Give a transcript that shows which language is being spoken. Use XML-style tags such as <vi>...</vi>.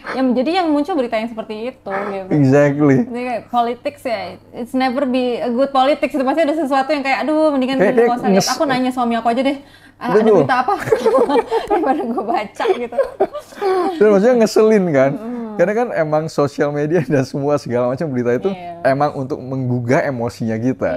<id>Jadi yang muncul berita yang seperti itu gitu. Exactly. Jadi kayak</id> <en>politics ya, it's never be a good politics.</en> <id>Itu pasti ada sesuatu yang kayak, aduh mendingan gue nggak usah lihat. Aku nanya suami aku aja deh, ada berita apa? Daripada gue baca gitu. Dan maksudnya ngeselin kan. Karena kan emang sosial media dan semua segala macam berita itu emang untuk menggugah emosinya kita.</id>